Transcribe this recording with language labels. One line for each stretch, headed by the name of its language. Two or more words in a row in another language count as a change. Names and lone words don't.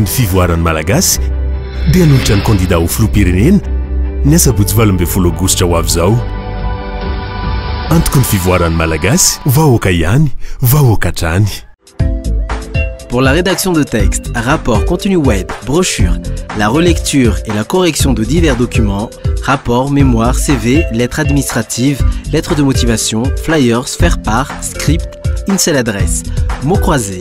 Malagasy: fivoaran'ny malagasy dia nolotra ny candidat ho filoham-pirenena ny asabotsy 12 aogositra ho avy izao. Antoko ny fivoaran'ny malagasy, vahoaka ihany, vahoaka hatrany.
French: Pour la rédaction de textes, rapports, contenus web, brochures, la relecture et la correction de divers documents, rapports, mémoires, CV, lettres administratives, lettres de motivation, flyers, faire-part, script, une seule adresse, mots croisés.